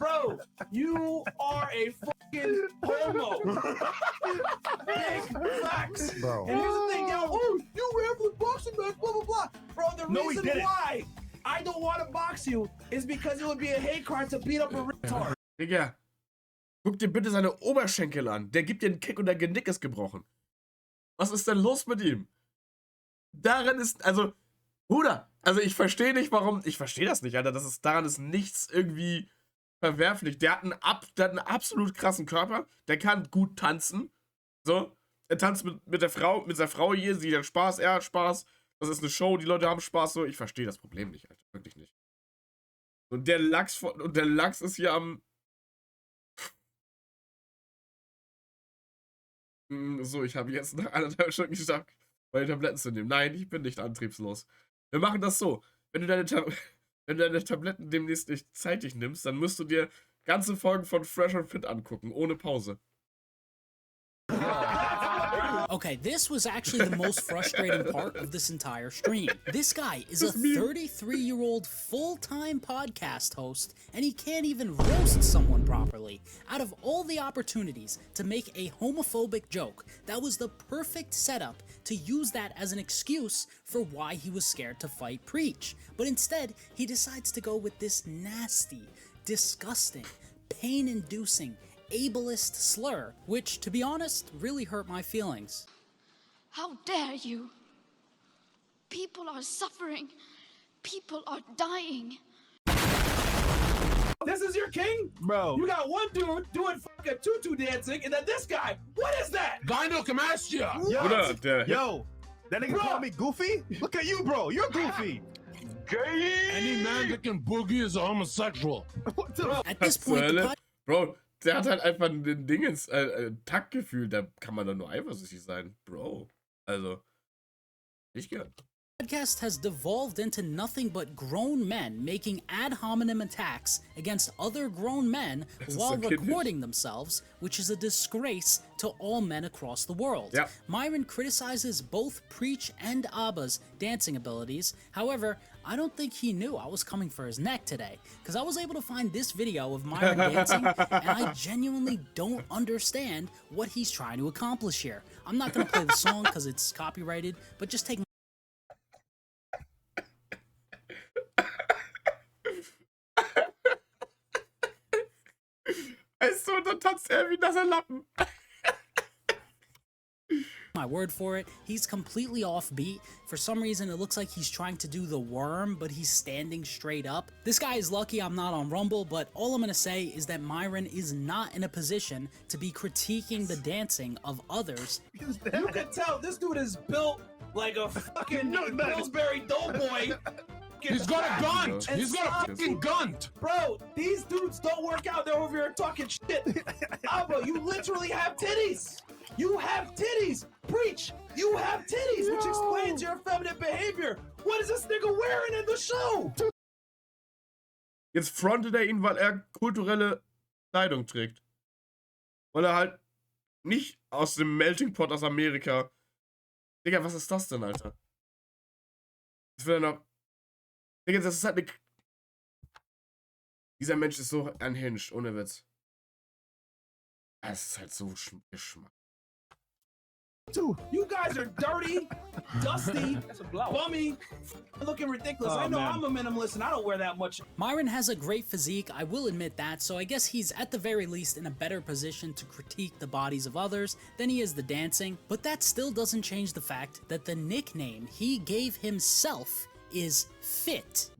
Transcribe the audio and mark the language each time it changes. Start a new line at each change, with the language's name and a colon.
English: Bro, you are a fucking homo. Big facts. Bro. And here's the thing, you ran for the boxing match, blah, blah, blah. Bro, the reason why I don't want to box you is because it would be a hate crime to beat up a retard.
German: Digga, guck dir bitte seine Oberschenkel an. Der gibt dir einen Kick und dein Genick ist gebrochen. Was ist denn los mit ihm? Daran ist, also, Bruder, also ich verstehe nicht, warum, ich verstehe das nicht, Alter, daran ist nichts irgendwie verwerflich. Der hat einen absolut krassen Körper, der kann gut tanzen, so, er tanzt mit der Frau hier, sie hat Spaß, er hat Spaß, das ist eine Show, die Leute haben Spaß, so, ich verstehe das Problem nicht, Alter, wirklich nicht. Und der Lachs ist hier am... So, ich habe jetzt nach 1,5 Stunden geschafft, meine Tabletten zu nehmen. Nein, ich bin nicht antriebslos. Wir machen das so. Wenn du deine Tabletten demnächst nicht zeitig nimmst, dann musst du dir ganze Folgen von Fresh und Fit angucken, ohne Pause.
English: Okay, this was actually the most frustrating part of this entire stream. This guy is a 33-year-old full-time podcast host, and he can't even roast someone properly. Out of all the opportunities to make a homophobic joke, that was the perfect setup to use that as an excuse for why he was scared to fight Preach. But instead, he decides to go with this nasty, disgusting, pain-inducing, ableist slur, which, to be honest, really hurt my feelings. How dare you? People are suffering. People are dying. This is your king? Bro. You got one dude doing fucking tutu dancing, and then this guy. What is that? Gynecomastia. Yo, that nigga call me goofy? Look at you, bro. You're goofy. Any man that can boogie is a homosexual. At this point,
German: Bro, der hat halt einfach den Dingens Taktgefühl, da kann man doch nur eifersüchtig sein. Bro. Also, ich gern.
English: Podcast has devolved into nothing but grown men making ad hominem attacks against other grown men while recording themselves, which is a disgrace to all men across the world. Yep. Myron criticizes both Preach and Abba's dancing abilities. However, I don't think he knew I was coming for his neck today, because I was able to find this video of Myron dancing, and I genuinely don't understand what he's trying to accomplish here. I'm not going to play the song because it's copyrighted, but just take
German: Also, dann tanzt wie nasser Lappen.
English: my word for it, he's completely off beat. For some reason, it looks like he's trying to do the worm, but he's standing straight up. This guy is lucky I'm not on Rumble, but all I'm gonna say is that Myron is not in a position to be critiquing the dancing of others. You can tell this dude is built like a fucking Pillsbury Doughboy. He's got a gunt. He's got a fucking gunt. Bro, these dudes don't work out. They're over here talking shit. Abba, you literally have titties. You have titties. Preach. You have titties, which explains your feminine behavior. What is this nigga wearing in the show?
German: Jetzt frontet ihn, weil kulturelle Kleidung trägt. Weil halt nicht aus dem Melting Pot aus Amerika. Digga, was ist das denn, Alter? Das wird noch. Digga, das ist halt eine. Dieser Mensch ist so unhinged, ohne Witz. Das ist halt so Geschmack.
English: You guys are dirty, dusty, bummy, looking ridiculous. I know I'm a minimalist and I don't wear that much. Myron has a great physique, I will admit that, so I guess he's at the very least in a better position to critique the bodies of others than he is the dancing, but that still doesn't change the fact that the nickname he gave himself is Fit.